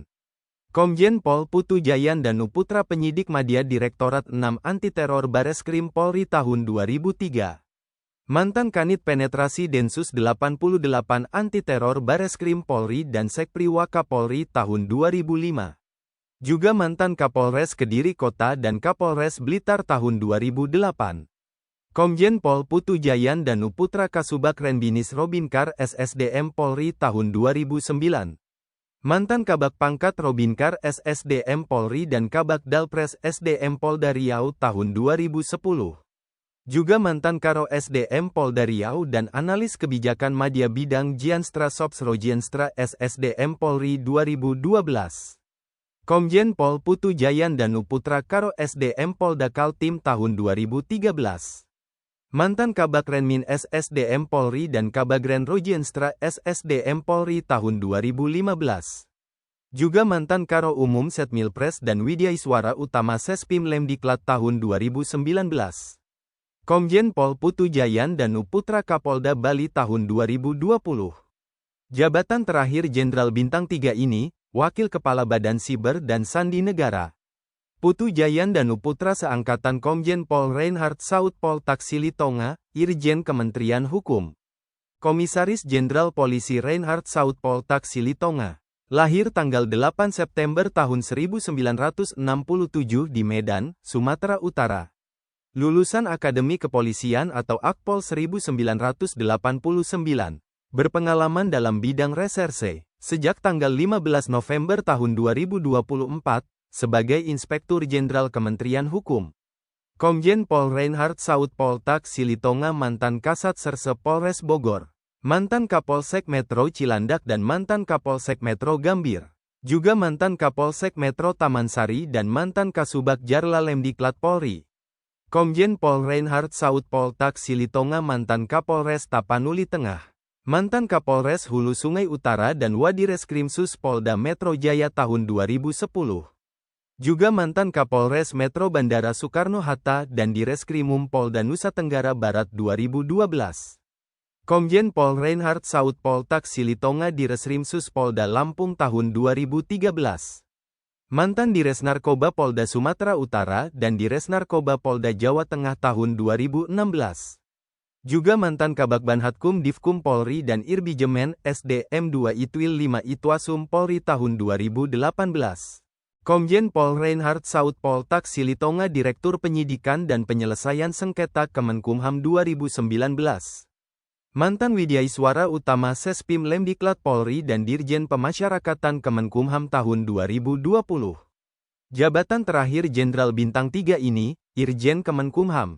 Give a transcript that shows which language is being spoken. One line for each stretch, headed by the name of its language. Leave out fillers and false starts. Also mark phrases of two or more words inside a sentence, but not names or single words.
Indonesian: Komjen Pol Putu Jayandanu Putra penyidik Madya Direktorat 6 Anti-Teror Bareskrim Polri tahun 2003. Mantan Kanit Penetrasi Densus 88 Anti-Teror Bareskrim Polri dan Sekpri Wakapolri tahun 2005. Juga mantan Kapolres Kediri Kota dan Kapolres Blitar tahun 2008. Komjen Pol Putu Jayandanu Putra Kasubag Renbinis Robinkar SSDM Polri tahun 2009. Mantan Kabag Pangkat Robinkar SSDM Polri dan Kabag Dalpres SDM Polda Riau tahun 2010. Juga mantan Karo SDM Polda Riau dan Analis Kebijakan Madya Bidang Jianstra Sops Rojienstra SSDM Polri 2012. Komjen Pol Putu Jayandanu Putra Karo SDM Polda Kaltim tahun 2013. Mantan Kabag Renmin SSDM Polri dan Kabagren Rojienstra SSDM Polri tahun 2015. Juga mantan Karo Umum Setmilpres dan Widyaiswara Utama Sespim Lemdiklat tahun 2019. Komjen Pol Putu Jayandanu Putra Kapolda Bali tahun 2020. Jabatan terakhir Jenderal Bintang 3 ini, Wakil Kepala Badan Siber dan Sandi Negara. Putu Jayandanu Putra seangkatan Komjen Pol Reinhard Saud Pol Taksili Tonga, Irjen Kementerian Hukum. Komisaris Jenderal Polisi Reinhard Saud Pol Taksili Tonga. Lahir tanggal 8 September tahun 1967 di Medan, Sumatera Utara. Lulusan Akademi Kepolisian atau Akpol 1989. Berpengalaman dalam bidang reserse. Sejak tanggal 15 November tahun 2024, sebagai Inspektur Jenderal Kementerian Hukum. Komjen Pol Reinhard Saud Pol Taksili Tonga mantan Kasat Serse Polres Bogor, mantan Kapolsek Metro Cilandak dan mantan Kapolsek Metro Gambir, juga mantan Kapolsek Metro Tamansari dan mantan Kasubag Jarla Lemdiklat Polri. Komjen Pol Reinhard Saud Pol Taksili Tonga mantan Kapolres Tapanuli Tengah, mantan Kapolres Hulu Sungai Utara dan Wadireskrimsus Polda Metro Jaya tahun 2010. Juga mantan Kapolres Metro Bandara Soekarno-Hatta dan Direskrimum Polda Nusa Tenggara Barat 2012. Komjen Pol Reinhard Saud Pol Taksili Tonga Direskrimsus Polda Lampung tahun 2013. Mantan Dires Narkoba Polda Sumatera Utara dan Dires Narkoba Polda Jawa Tengah tahun 2016. Juga mantan Kabag Banhatkum Divkum Polri dan Irbijemen SDM 2 Itwil 5 Itwasum Polri tahun 2018. Komjen Pol Reinhard Saud Pol Taksili Tonga Direktur Penyidikan dan Penyelesaian Sengketa Kemenkumham 2019. Mantan Widyaiswara Utama Sespim Lemdiklat Polri dan Dirjen Pemasyarakatan Kemenkumham tahun 2020. Jabatan terakhir Jenderal Bintang 3 ini, Irjen Kemenkumham.